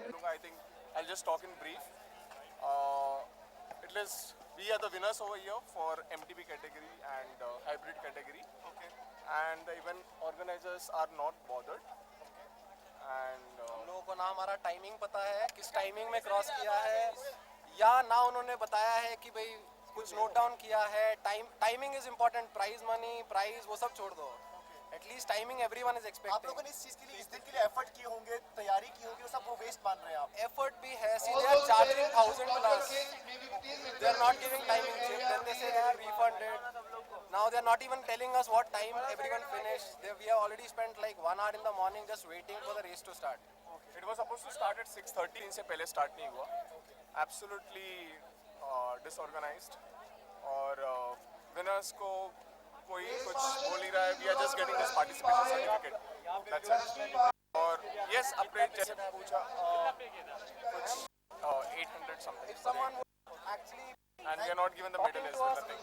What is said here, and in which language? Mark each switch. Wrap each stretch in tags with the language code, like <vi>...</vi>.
<en>I think I'll just talk in brief. At least we are the winners over here for MTB category and hybrid category. Okay. And the event organizers are not bothered.</en> <hi>And हम लोगों को ना हमारा timing पता है, किस timing में cross किया है, या ना उन्होंने बताया है कि भाई कुछ नोट डाउन किया है.</hi> <en>Timing is important.</en> <hi>Prize money, prize वो सब छोड़ दो.</hi> <en>At least timing everyone is expecting.</en> <hi>आप लोगों ने इस चीज के लिए, इस दिन के लिए एफर्ट किए होंगे, तैयारी की होगी, वो सब वो वेस्ट मान रहे हैं आप? एफर्ट भी है.</hi> <en>See they are charging 1000 plus. They are not giving timing chip. Then they say they will refund it. Now they are not even telling us what time everyone finished. We have already spent like 1 hour in the morning just waiting for the race to start. It was supposed to start at 6:30.</en> <hi>इनसे पहले start नहीं हुआ.</hi> <en>Absolutely disorganized.</en> <hi>और winners को कोई कुछ बोल ही रहा है.</hi> <en>We are just getting this participation certificate. That's it.</en> <hi>और yes, upgrade जैसे पूछा कुछ 800 something.</hi> <en>If someone would actually, and we are not given the medal as well.</en>